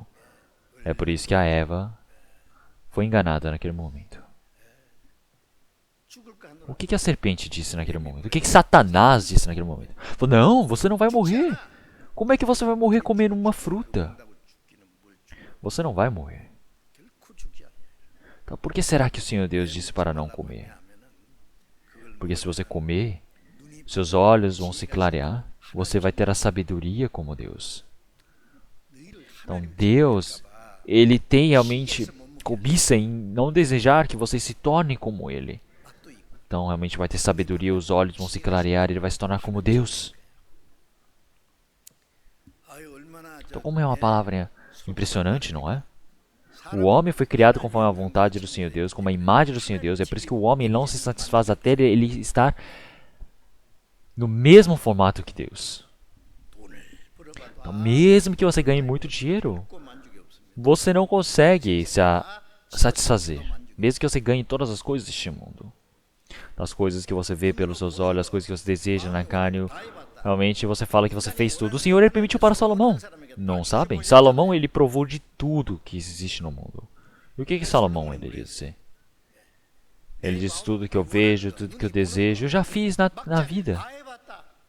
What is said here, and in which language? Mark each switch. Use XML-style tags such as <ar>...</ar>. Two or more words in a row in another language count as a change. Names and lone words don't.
<pt>É por isso que a Eva foi enganada naquele momento.</pt> <ko>죽을까 하노라.</ko> <pt>O que a serpente disse naquele momento? O que Satanás disse naquele momento? Falou, não, você não vai morrer. Como é que você vai morrer comendo uma fruta? Você não vai morrer.</pt> <ko>결코 죽지 않아요.</ko> <pt>Então, por que será que o Senhor Deus disse para não comer? Porque se você comer, seus olhos vão se clarear, você vai ter a sabedoria como Deus. Então, Deus, ele tem realmente cobiça em não desejar que você se torne como ele. Então, realmente vai ter sabedoria, os olhos vão se clarear, ele vai se tornar como Deus.</pt> <ko>아유 얼마나</ko> <pt>Então, como é uma palavra impressionante, não é? O homem foi criado conforme a vontade do Senhor Deus, como a imagem do Senhor Deus. É por isso que o homem não se satisfaz até ele estar no mesmo formato que Deus.</pt> <ko>돈을 벌어봐도</ko> <pt>Então, mesmo que você ganhe muito dinheiro,</pt> <ko>꼭 만족이 없습니다.</ko> <pt>você não consegue se satisfazer. Mesmo que você ganhe todas as coisas deste mundo. As coisas que você vê pelos seus olhos, as coisas que você deseja na carne. Realmente você fala que você fez tudo. O Senhor ele permitiu para Salomão. Não sabem? Salomão ele provou de tudo que existe no mundo. E o que Salomão ele disse? Ele disse tudo que eu vejo, tudo que eu desejo, eu já fiz na vida.</pt> <ko>다 해봤다.</ko>